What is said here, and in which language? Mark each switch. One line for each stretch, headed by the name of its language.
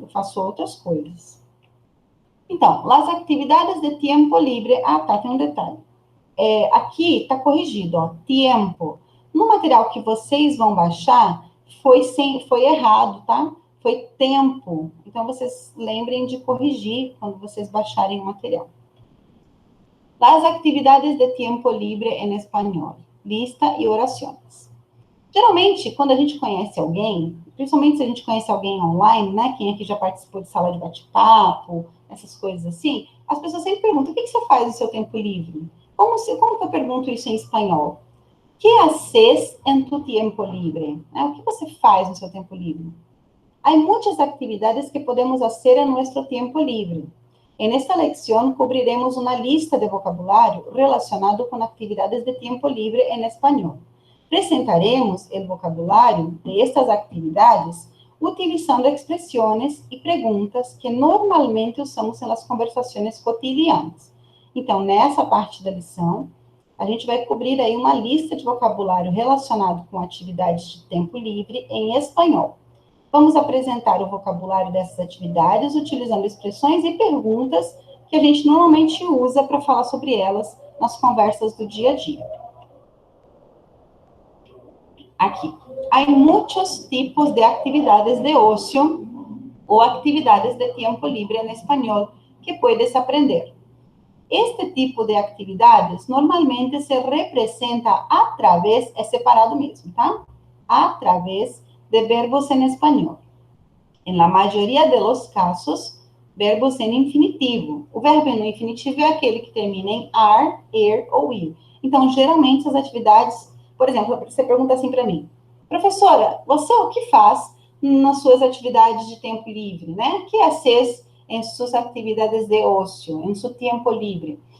Portuguese: Eu faço outras coisas. Então,
Spanish: las atividades de tiempo libre.
Portuguese: Ah, tá, tem um detalhe. Aqui está corrigido, ó, tempo. No material que vocês vão baixar, foi errado, tá? Foi tempo. Então, vocês lembrem de corrigir quando vocês baixarem o material.
Spanish: Las actividades de tiempo libre en español.
Portuguese: Lista e orações. Geralmente, quando a gente conhece alguém, principalmente se a gente conhece alguém online, né? Quem aqui já participou de sala de bate-papo, essas coisas assim, as pessoas sempre perguntam: o que você faz no seu tempo livre? Como que eu pergunto isso em espanhol?
Spanish: Que haces en tu tiempo libre?
Portuguese: O que você faz no seu tempo livre? Há muitas atividades que podemos fazer em nosso tempo livre.
Spanish: En esta lección cubriremos una lista de vocabulario relacionado con actividades de tiempo libre en español. Presentaremos el vocabulario de estas actividades utilizando expresiones y preguntas que normalmente usamos en las conversaciones cotidianas.
Portuguese: Então, nessa parte da lição, a gente vai cobrir aí uma lista de vocabulário relacionado com atividades de tempo livre em espanhol. Vamos apresentar o vocabulário dessas atividades utilizando expressões e perguntas que a gente normalmente usa para falar sobre elas nas conversas do dia a dia. Aqui. Há muitos tipos de atividades de ocio ou atividades de tempo livre em espanhol
Spanish: que puedes aprender.
Portuguese: Este tipo de atividades normalmente se representa a través, é separado mesmo, tá?
Spanish: A través de verbos en español. En la mayoría de los casos, verbos en infinitivo.
Portuguese: O verbo no infinitivo é aquele que termina em ar, er ou ir. Então, geralmente, as atividades... Por exemplo, você pergunta assim para mim: professora, você o que faz nas suas atividades de tempo livre, né?
Spanish: Que haces en sus actividades de ocio, en su tiempo libre?